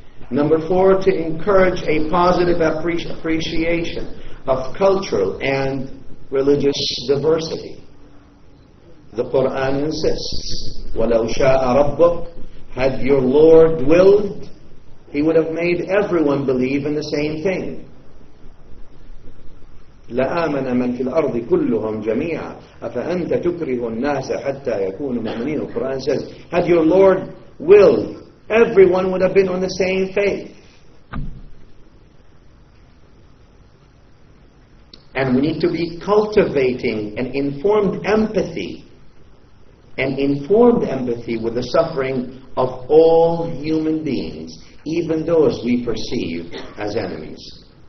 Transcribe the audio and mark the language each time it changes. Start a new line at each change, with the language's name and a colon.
English: Number four, to encourage a positive appreciation of cultural and religious diversity. The Quran insists,
Arabic: وَلَوْ شَاءَ رَبُّكَ,
English: had your Lord willed, He would have made everyone believe in the same thing.
Arabic: لَآمَنَ مَنْ فِي الْأَرْضِ كُلُّهُمْ جَمِيعًا أَفَأَنْتَ تُكْرِهُ النَّاسَ حَتَّى يَكُونُوا مُؤْمِنِينَ.
English: The Quran says, had your Lord willed, everyone would have been on the same faith. And we need to be cultivating an informed empathy with the suffering of all human beings, even those we perceive as enemies.